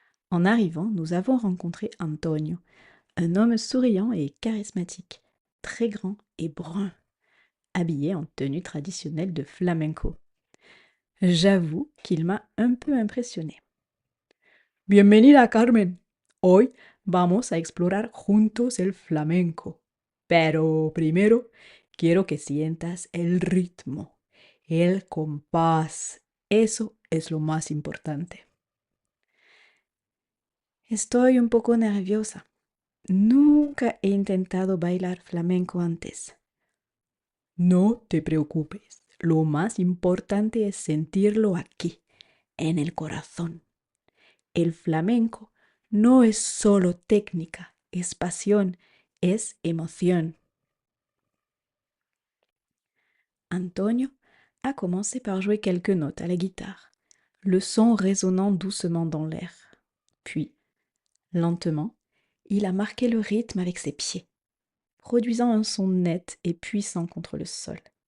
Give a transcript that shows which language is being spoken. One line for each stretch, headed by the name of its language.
French: En arrivant, nous avons rencontré Antonio, un homme souriant et charismatique, très grand et brun, habillé en tenue traditionnelle de flamenco. J'avoue qu'il m'a un peu impressionné.
Spanish: Bienvenida, Carmen. Hoy vamos a explorar juntos el flamenco. Pero primero quiero que sientas el ritmo, el compás. Eso es lo más importante. Estoy un poco nerviosa. Nunca he intentado bailar flamenco antes. No te preocupes. Lo más importante es sentirlo aquí, en el corazón. El flamenco no es solo técnica, es pasión, es emoción.
French: Antonio a commencé par jouer quelques notes à la guitare, le son résonnant doucement dans l'air. Puis, lentement, il a marqué le rythme avec ses pieds, produisant un son net et puissant contre le sol.